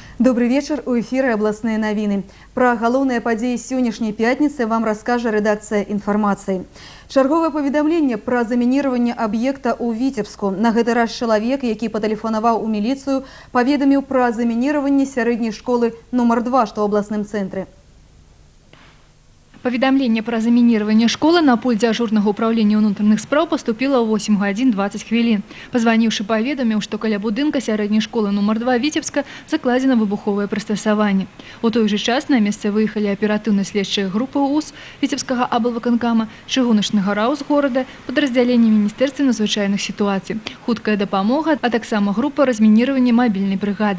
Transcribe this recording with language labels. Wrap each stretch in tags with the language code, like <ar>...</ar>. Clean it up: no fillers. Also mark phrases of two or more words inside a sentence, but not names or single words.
<ru>Добрый вечер. У эфира областные новины.</ru> <be>Про галоўныя падзеі сённяшняй</be> <ru>пятницы вам расскажет редакция информации. Чарговое поведомление про заминирование объекта у Витебску.</ru> <be>На гэты раз</be> <ru>человек,</ru> <be>які патэлефанаваў у милицию,</be> <ru>поведомил про заминирование средней школы номер 2, что в областном центре.</ru> <be>Паведамленне пра замінирование школы на пульт дзяжурнага ўправлення ўнутраных спраў поступило ў 8 гадзін 20 хвілін. Пазваніўшы паведаміў, што каля будынка сярэдняй школы номер 2 Витебска закладзена выбуховае прыстасаванне. У той же час на месца выехалі аператыўна-следчыя групы УС Витебскага аблвыканкама, чыгуначнага РАУ з горада, падраздзяленне Міністэрства надзвычайных сітуацый, хуткая дапамога, а таксама група размінирования мабільнай брыгады.</be>